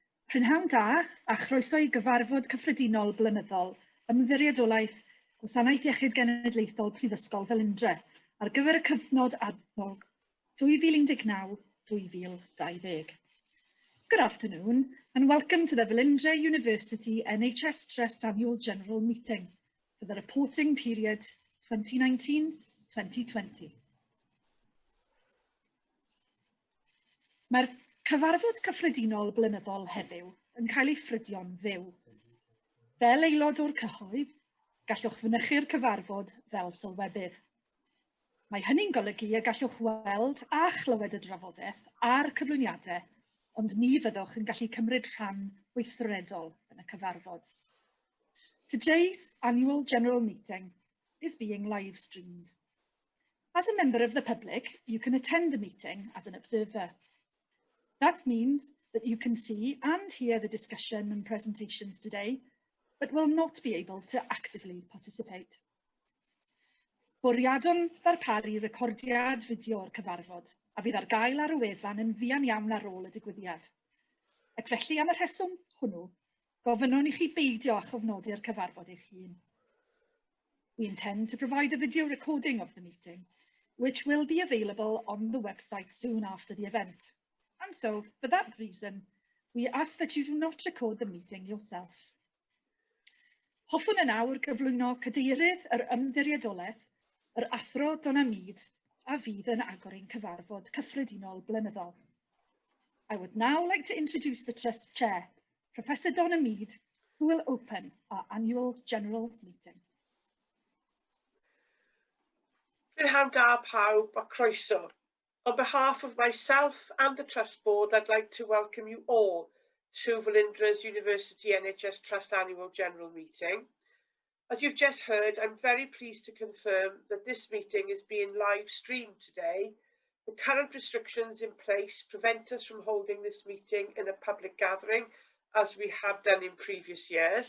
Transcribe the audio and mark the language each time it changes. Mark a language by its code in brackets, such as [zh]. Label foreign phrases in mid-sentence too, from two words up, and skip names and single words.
[cy] Prynhawn da a chroeso i gyfarfod cyffredinol blynyddol ymddiriedolaeth Gwasanaeth Iechyd Genedlaethol Prifysgol Velindre ar gyfer y cyfnod adnog 2019-2020. [en] Good afternoon and welcome to the Velindre University NHS Trust Annual General Meeting for the reporting period 2019-2020. [cy] Mae'r cyfarfod cyffredinol blynyddol heddiw yn cael ei ffrydio'n fyw. Fel aelod o'r cyhoedd, gallwch fynychu'r cyfarfod fel sylwebydd. Mae hynny'n golygu y gallwch weld a chlywed y drafodaeth a'r cyflwyniadau, ond ni fyddwch yn gallu cymryd rhan weithredol yn y cyfarfod. [en] Today's annual general meeting is being live streamed. As a member of the public, you can attend the meeting as an observer. That means that you can see and hear the discussion and presentations today, but will not be able to actively participate. [cy] Bwriadwn ddarparu recordiad fideo o'r cyfarfod, a fydd ar gael ar y wefan yn fuan iawn ar ôl y digwyddiad. Ac felly am y rheswm hwnnw, gofynnwn i chi beidio â chofnodi'r cyfarfod eich hun. [en] We intend to provide a video recording of the meeting, which will be available on the website soon after the event. And so, for that reason, we ask that you do not record the meeting yourself. [cy] Hoffwn yn awr gyflwyno cadeirydd yr ymddiriedolaeth, yr athro Donna Mead, a fydd yn agor ein cyfarfod cyffredinol blynyddol. [en] I would now like to introduce the Trust Chair, Professor Donna Mead, who will open our annual general meeting. [cy] Prynhawn da pawb a croeso. [en] On behalf of myself and the Trust Board, I'd like to welcome you all to Velindre University NHS Trust Annual General Meeting. As you've just heard, I'm very pleased to confirm that this meeting is being live streamed today. The current restrictions in place prevent us from holding this meeting in a public gathering, as we have done in previous years.